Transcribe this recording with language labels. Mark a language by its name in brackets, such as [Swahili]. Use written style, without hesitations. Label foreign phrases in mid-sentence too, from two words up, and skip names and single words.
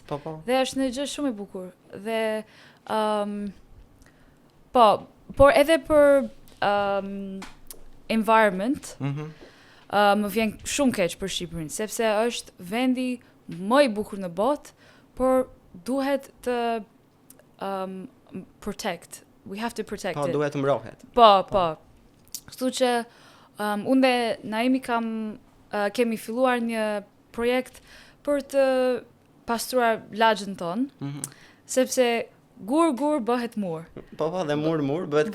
[Albanian] Dhe është një gjë shumë e bukur. Dhe por edhe për environment, më vjen shumë keq për Shqipërinë, sepse është vendi më i bukur në botë, por duhet të protect. [English] We have to protect [Albanian] Po, [English] it. [Albanian] duhet të mbrohet. Po. Kështu që unë dhe Naimi kemi filluar një projekt për të pastruar lagjën tonë, sepse gur bëhet mur. Po, dhe mur bëhet